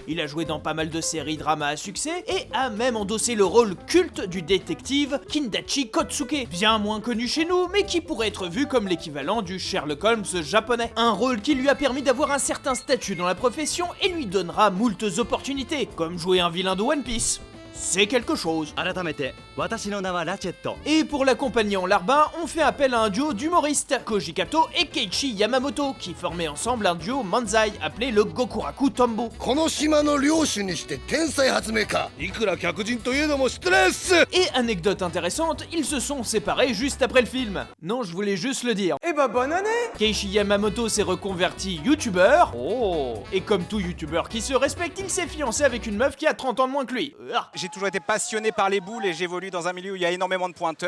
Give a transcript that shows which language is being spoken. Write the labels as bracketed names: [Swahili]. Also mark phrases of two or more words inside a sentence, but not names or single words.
[French] Il a joué dans pas mal de séries drama à succès et a même endossé le rôle culte du détective Kindachi Kotsuke, bien moins connu chez nous, mais qui pourrait être vu comme l'équivalent du Sherlock Holmes japonais. Un rôle qui lui a permis d'avoir un certain statut dans la profession et lui donnera moultes opportunités, comme jouer un vilain de One Piece. c'est quelque chose. [Japanese] 改めて私の名はラチェット。 [French] Et pour l'accompagner en larbin, on fait appel à un duo d'humoristes, Koji Kato et Keiichi Yamamoto, qui formaient ensemble un duo manzai appelé le Gokuraku Tombo. [Japanese] この島の領主にして天才発明家。いくら客人といえども失礼っす。 [French] Et anecdote intéressante, ils se sont séparés juste après le film. Non, je voulais juste le dire. Eh bah bonne année. Keiichi Yamamoto s'est reconverti youtubeur. Oh. Et comme tout youtubeur qui se respecte, il s'est fiancé avec une meuf qui a 30 ans de moins que lui. J'ai toujours été passionné par les boules et j'évolue dans un milieu où il y a énormément de pointeurs.